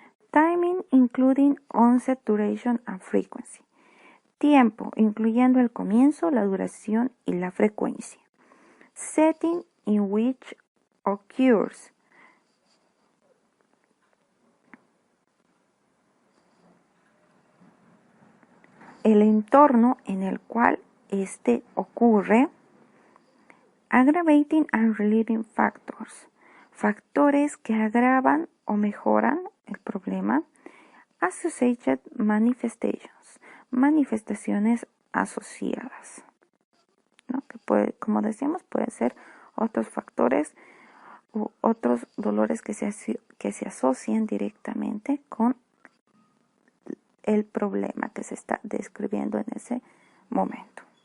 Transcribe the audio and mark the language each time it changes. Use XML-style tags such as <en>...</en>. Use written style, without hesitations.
<en>Timing, including onset, duration and frequency.</en> <es>Tiempo, incluyendo el comienzo, la duración y la frecuencia.</es> <en>Setting in which occurs.</en> <es>El entorno en el cual este ocurre.</es> <en>Aggravating and relieving factors.</en> <es>Factores que agravan o mejoran el problema.</es> <en>Associated manifestations.</en> <es>Manifestaciones asociadas. ¿No? Que como decíamos, pueden ser otros factores u otros dolores que se asocian directamente con el problema que se está describiendo en ese momento.</es>